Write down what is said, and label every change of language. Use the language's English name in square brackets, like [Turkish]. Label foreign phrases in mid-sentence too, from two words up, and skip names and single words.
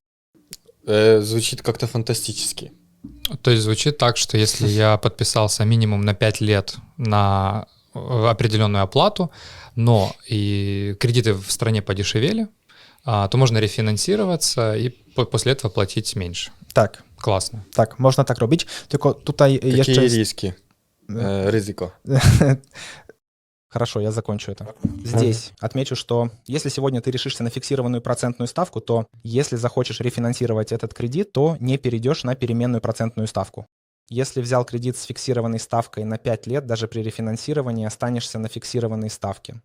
[Russian] Звучит как-то фантастически. То есть звучит так, что если я подписался минимум на 5 лет на определенную оплату, но и кредиты в стране подешевели, то можно рефинансироваться и после этого платить меньше. [Polish] Tak. [Russian] Классно. [Polish] Tak, można tak robić, tylko tutaj [Russian] Какие [Polish] jeszcze jest... [Russian] риски? Ризико. Хорошо, я закончу это. Здесь отмечу, что если сегодня ты решишься на фиксированную процентную ставку, то если захочешь рефинансировать этот кредит, то не перейдешь на переменную процентную ставку. Если взял кредит с фиксированной ставкой на 5 лет, даже при рефинансировании останешься на фиксированной ставке.